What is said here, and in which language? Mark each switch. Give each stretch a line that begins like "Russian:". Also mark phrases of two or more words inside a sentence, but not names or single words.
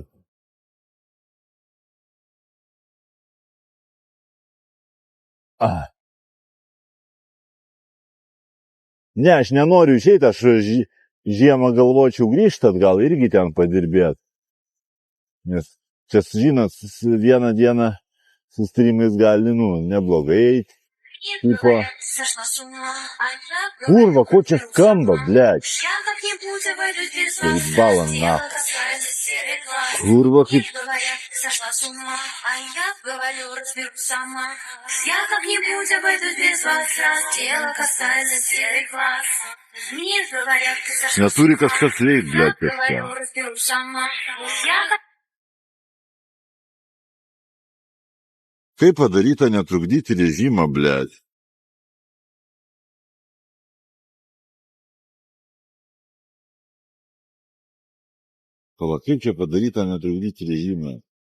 Lithuanian: Ne, aš nenoriu išeiti, aš žiemą galvočiau grįžti atgal irgi ten padirbėti. Nes čia, žinot, vieną dieną su streamais gali, nu, neblogai eiti. Tipo. Kurva, ko čia skamba, blėt?
Russian: Заебала нахуй.
Lithuanian: Kurva, kaip...
Russian: Сошла с ума, а я говорю, разберусь сама. Я как-нибудь обойдусь без вас, раз дело касается серых глаз. Мне говорят, ты сошла с
Lithuanian: Натуре kažkas veikt,
Russian: ума,
Lithuanian: blėt,
Russian: я говорю, разберусь сама.
Lithuanian: Kaip padaryta netrukdyti režimą, blėt? Pala, kaip čia padaryta netrukdyti režimą?